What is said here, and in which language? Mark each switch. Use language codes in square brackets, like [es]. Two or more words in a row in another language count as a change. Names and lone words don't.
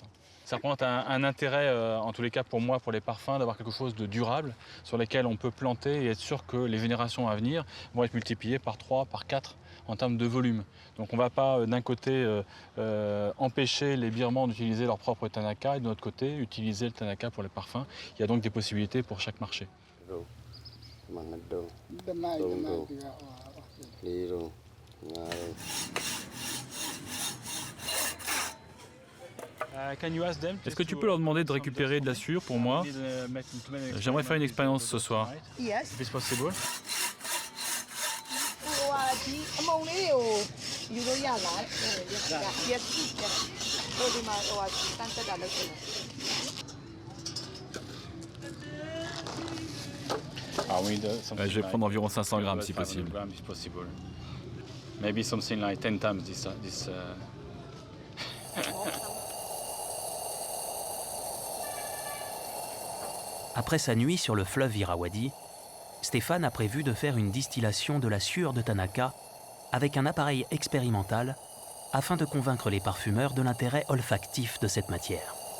[fr] Ça représente un intérêt, en tous les cas pour moi, pour les parfums, d'avoir quelque chose de durable sur lequel on peut planter et être sûr que les générations à venir vont être multipliées par 3, par 4 en termes de volume. Donc on ne va pas d'un côté empêcher les birmans d'utiliser leur propre tanaka et de l'autre côté utiliser le tanaka pour les parfums. Il y a donc des possibilités pour chaque marché. [my] မငတော့3တော့4တော့ [fr] Est-ce que tu peux leur demander de récupérer de la sueur pour moi? J'aimerais faire une expérience ce soir. [en] Yes. If it's possible. [my] ဟိုဟာဒီအမုံလေးတွေကိုယူလို့ရလား Yes. ဟိုဒီမှာဟိုဟာတန်းတက်တာလုပ်တယ် [fr] Ah oui, Je vais prendre environ 500 grammes si possible. [en] Maybe something like 10 times this. [fr] Après sa nuit sur le fleuve Irrawaddy, Stéphane a prévu de faire une distillation de la sueur de Tanaka avec un appareil expérimental afin de convaincre les parfumeurs de l'intérêt olfactif de cette matière.